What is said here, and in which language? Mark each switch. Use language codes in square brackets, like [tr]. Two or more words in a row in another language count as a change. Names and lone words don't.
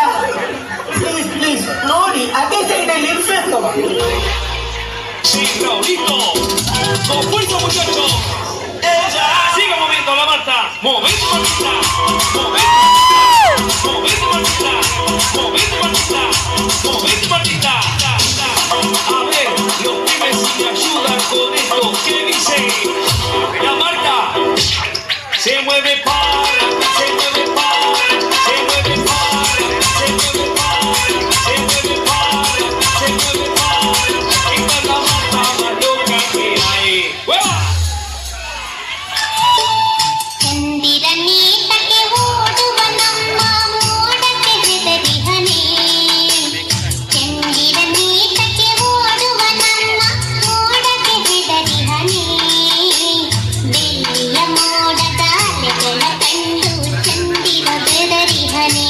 [en] please please [kn] ನೋಡಿ, ಅದೇ ಸೈಡಲ್ಲಿ ಇರ್ಬೇಕು. [es] Compuesto muchachos, siga moviendo la mata, movimiento maldita, movimiento maldita, movimiento maldita, movimiento maldita. A ver, los pibes si me ayudan con esto, ¿qué dice? La Marta se mueve para, se mueve para, se mueve para, se mueve para, se mueve para, se mueve para. Esta es la Marta más loca que hay. ¡Hueva! [kn] ಚಂದಿರನೀತಕ್ಕೆ ಓಡುವ ನಮ್ಮ ಮೋಡಕ್ಕೆ ಹೆದರಿಹನೇ. ಚಂದಿರನೀತಕ್ಕೆ ಓಡುವ ನಮ್ಮ ಮೋಡಕ್ಕೆ ಹೆದರಿಹನೇ. ಬೆಳ್ಳಿಯ ಮೋಡದ ಅಲೆಗಳ ಕಂಡು ಚಂದಿರ ಬೆದರಿಹನೇ.